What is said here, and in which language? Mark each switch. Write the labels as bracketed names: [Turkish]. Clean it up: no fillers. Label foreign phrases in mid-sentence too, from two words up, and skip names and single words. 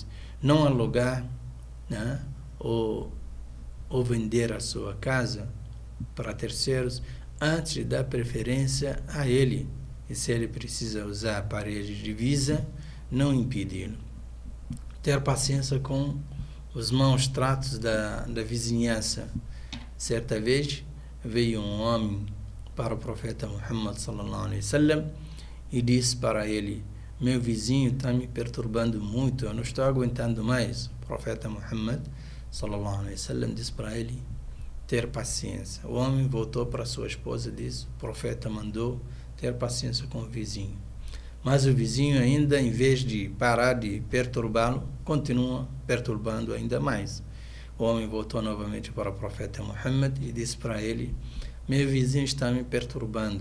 [Portuguese] Não alugar, né, ou vender a sua casa para terceiros antes de dar preferência a ele. E se ele precisa usar a parede de divisa, não impedi-lo. Ter paciência com os maus tratos da vizinhança. Certa vez veio um homem para o profeta Muhammad [Arabic] صلى الله عليه وسلم [Portuguese] e disse para ele: meu vizinho está me perturbando muito, eu não estou aguentando mais. O profeta Muhammad [Arabic] صلى الله عليه وسلم [Portuguese] disse para ele ter paciência. O homem voltou para sua esposa e disse: o profeta mandou ter paciência com o vizinho. Mas o vizinho ainda, em vez de parar de perturbá-lo, continua perturbando ainda mais. O homem voltou novamente para o profeta Muhammad e disse para ele: meu vizinho está me perturbando.